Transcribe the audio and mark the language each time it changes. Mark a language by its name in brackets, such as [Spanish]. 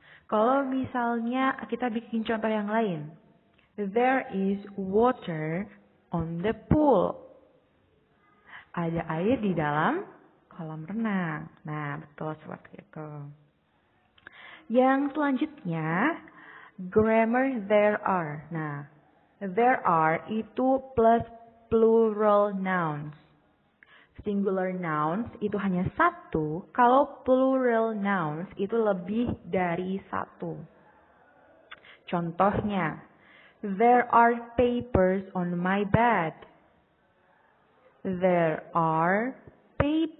[Indonesian] Kalau misalnya kita bikin contoh yang lain. [English] There is water on the pool. [Indonesian] Ada air di dalam kolam renang. Nah, betul seperti itu. Yang selanjutnya, grammar there are. [English] Nah, there are itu plus plural nouns. [Indonesian] Singular nouns itu hanya satu, kalau plural nouns itu lebih dari satu. [English] Contohnya, there are papers on my bed. There are papers